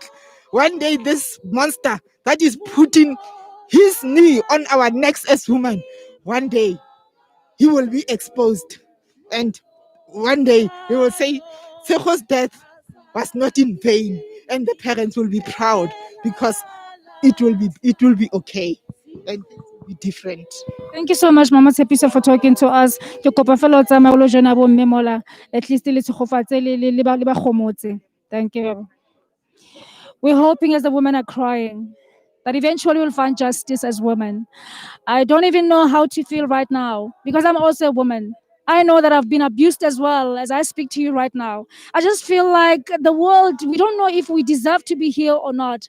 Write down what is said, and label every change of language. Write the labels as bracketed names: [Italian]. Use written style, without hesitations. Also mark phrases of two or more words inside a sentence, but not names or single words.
[English] One day, this monster that is putting his knee on our necks as women, one day he will be exposed. And one day we will say, Tsego's death was not in vain. And the parents will be proud, because it will be okay. And it will be different. Thank you so much, Mama Tshepiso, for talking to us. [Tswana] Ke kopa fela o tsamaye o lo joina bomme mola, [English] at least [Tswana] le tshegofatse le ba kgomotse. [English] Thank you. We're hoping, as the women are crying, that eventually we'll find justice as women. I don't even know how to feel right now because I'm also a woman. I know that I've been abused as well as I speak to you right now. I just feel like the world, we don't know if we deserve to be here or not.